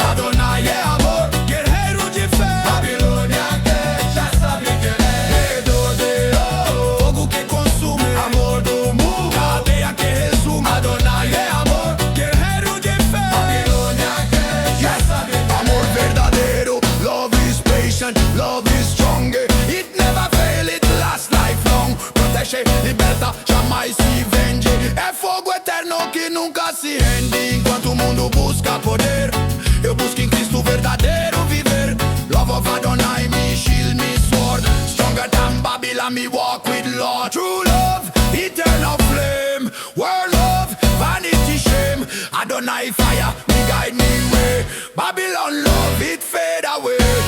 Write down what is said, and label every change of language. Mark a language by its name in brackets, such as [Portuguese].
[Portuguese] Adonai é amor, guerreiro de fé. Babilônia que já sabe quem é. Medo de Deus, fogo que consome. Amor do mundo, cadeia que resume. Adonai é amor, guerreiro de fé. Babilônia que já sabe quem é. Amor verdadeiro, [English] love is patient, love is strong. It never fail, it lasts lifelong. [Portuguese] Protege, liberta, jamais se vende. É fogo eterno que nunca se rende. Enquanto o mundo busca poder, eu busco em Cristo verdadeiro viver. [English] Love of Adonai, me shield, me sword. Stronger than Babylon, me walk with Lord. True love, eternal flame. World love, vanity shame. Adonai fire, me guide me way. Babylon love, it fade away.